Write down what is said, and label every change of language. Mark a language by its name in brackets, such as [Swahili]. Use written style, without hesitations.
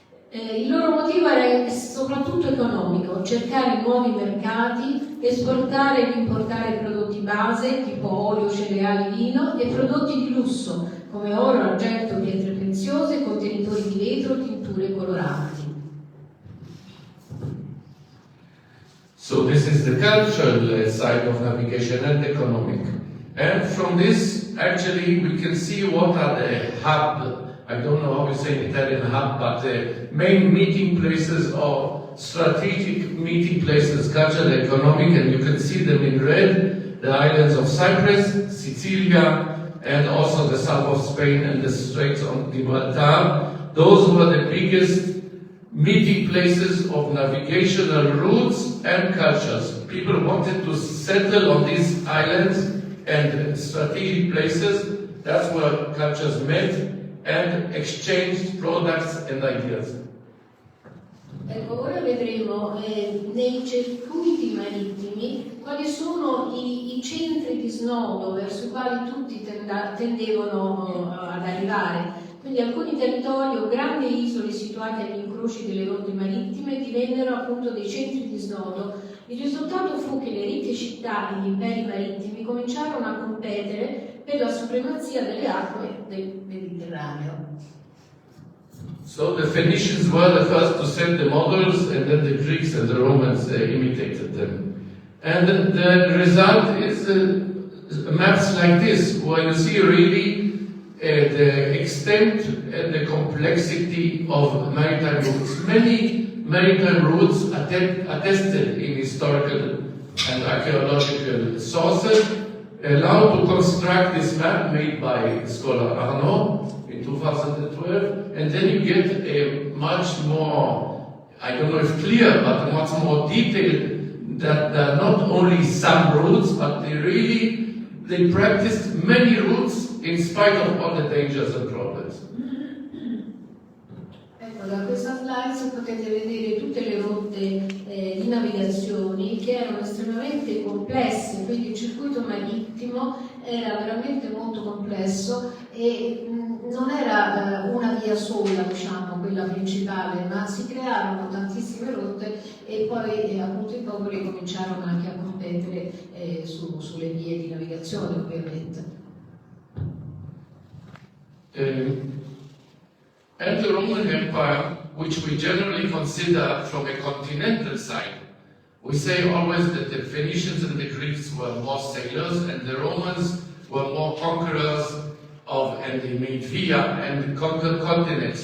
[Italian] Il loro motivo era soprattutto economico, cercare nuovi mercati, esportare e importare prodotti base tipo olio, cereali, vino e prodotti di lusso come oro, argento, pietre preziose, contenitori di vetro, tinture coloranti. [English] So this is the cultural side of navigation and economic. And from this, actually, we can see what are the hub, I don't know how we say in Italian hub, but the main meeting places or strategic meeting places, cultural, economic, and you can see them in red, the islands of Cyprus, Sicilia, and also the south of Spain and the Straits of Gibraltar. Those were the biggest meeting places of navigational routes and cultures. People wanted to settle on these islands and strategic places. That's where cultures met and exchanged products and ideas. [Italian] Ecco, ora vedremo nei circuiti marittimi quali sono i centri di snodo verso i quali tutti tendevano ad arrivare. Quindi alcuni territori o grandi isole situate agli incroci delle rotte marittime divennero appunto dei centri di snodo. Il risultato fu che le ricche città e gli imperi marittimi cominciarono a competere per la supremazia delle acque del Mediterraneo. [English] So the Phoenicians were the first to set the models, and then the Greeks and the Romans imitated them. And the result is maps like this, where you see really the extent and the complexity of maritime routes. Many maritime routes attested in historical and archaeological sources allow to construct this map made by scholar Arnaud in 2012, and then you get a much more, I don't know if clear, but much more detailed, that there are not only some routes, but they practiced many routes in spite of all the dangers and problems. [Italian] Ecco, da questa slide potete vedere tutte le rotte di navigazioni che erano estremamente complesse, quindi il circuito marittimo era veramente molto complesso e non era una via sola, diciamo, quella principale, ma si crearono tantissime rotte e poi appunto i popoli cominciarono anche a competere sulle vie di navigazione, ovviamente. [English] And the Roman Empire, which we generally consider from a continental side. We say always that the Phoenicians and the Greeks were more sailors and the Romans were more conquerors and they made via and conquered continents.